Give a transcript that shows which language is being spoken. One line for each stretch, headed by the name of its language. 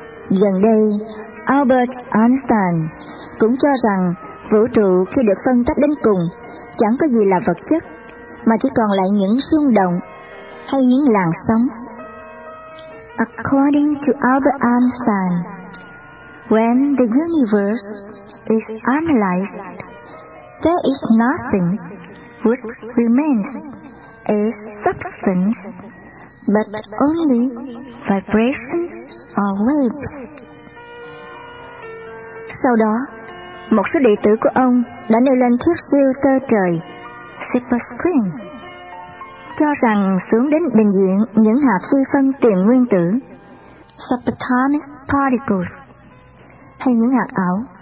Vietnamese: Gần đây, Albert Einstein cũng cho rằng vũ trụ khi được phân tách đến cùng chẳng có gì là vật chất, mà chỉ còn lại những rung động hay những làn sóng.
English: According to Albert Einstein, when the universe is analyzed, there is nothing which remains as substance, but only vibrations or waves.
Vietnamese: Sau đó, một số đệ tử của ông đã nêu lên thuyết siêu tơ trời, superstring, cho rằng xuống đến bình diện những hạt vi phân tiền nguyên tử, subatomic particles, hay những hạt ảo.